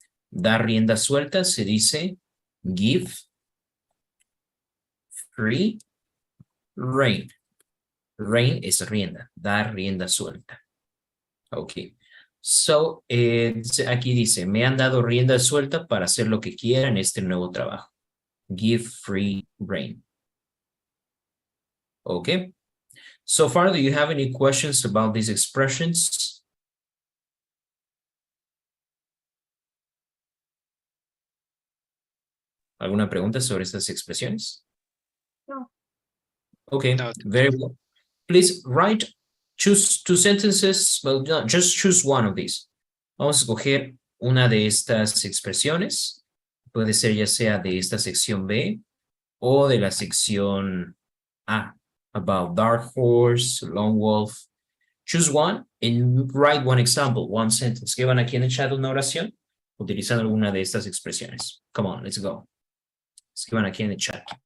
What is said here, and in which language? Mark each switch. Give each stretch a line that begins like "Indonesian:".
Spanish: Dar rienda suelta se dice
English: give free rein.
Spanish: Rein es rienda, dar rienda suelta. Ok. So, aquí dice, me han dado rienda suelta para hacer lo que quiera en este nuevo trabajo.
English: Give free rein. Okay. So far, do you have any questions about these expressions?
Spanish: ¿Alguna pregunta sobre estas expresiones? No.
English: Okay, No. very well. Please choose two sentences, well, no, just choose one of these.
Spanish: Vamos a escoger una de estas expresiones. Puede ser ya sea de esta sección B o de la sección A,
English: about dark horse, lone wolf. Choose one and write one example, one sentence.
Spanish: Escriban aquí en el chat una oración utilizando alguna de estas expresiones.
English: Come on, let's go.
Spanish: Escriban aquí en el chat.